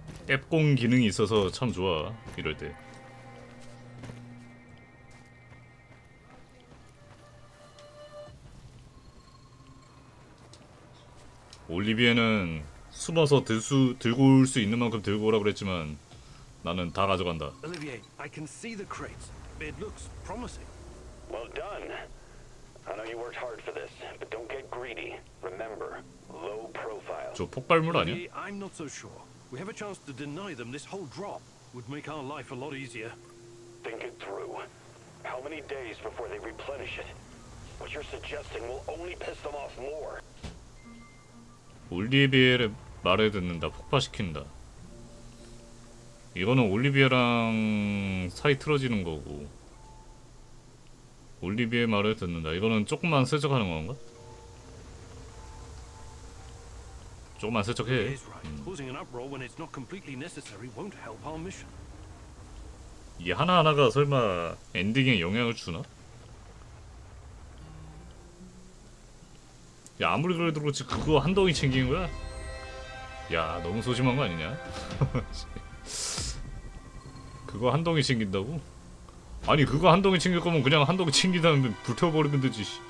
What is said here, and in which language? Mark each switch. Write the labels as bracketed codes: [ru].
[ko] 앱공 기능이 있어서 참 좋아, 이럴 때. 올리비에는 숨어서 들고 올 수 있는 만큼 들고 오라고 그랬지만 나는 다 가져간다. [en] Olivier, I can see the crates. It looks promising. Well done. I know you worked hard for this, but don't get greedy. Remember, low profile. [ko] 저 폭발물 아니야? [en] Olivier, I'm not so sure. We have a chance to deny them this whole drop. Would make our life a lot easier. Think it through. How many days before they replenish it? What you're suggesting will only piss them off more. [ko] 올리비에의 말을 듣는다. 폭파시킨다. 이거는 올리비에랑 사이 틀어지는 거고, 올리비에 말을 듣는다. 이거는 조금만 슬쩍하는 건가? 조금만 슬쩍해. [en] Causing an uproar when it's not completely necessary won't help our mission. [ko] 이게 하나하나가 설마 엔딩에 영향을 주나? 야, 아무리 그래도 그렇지 그거 한 덩이 챙기는 거야? 야, 너무 소심한 거 아니냐? 그거 한 덩이 챙긴다고? 아니, 그거 한 덩이 챙길 거면 그냥 한 덩이 챙긴 다음에 불태워버리면 되지.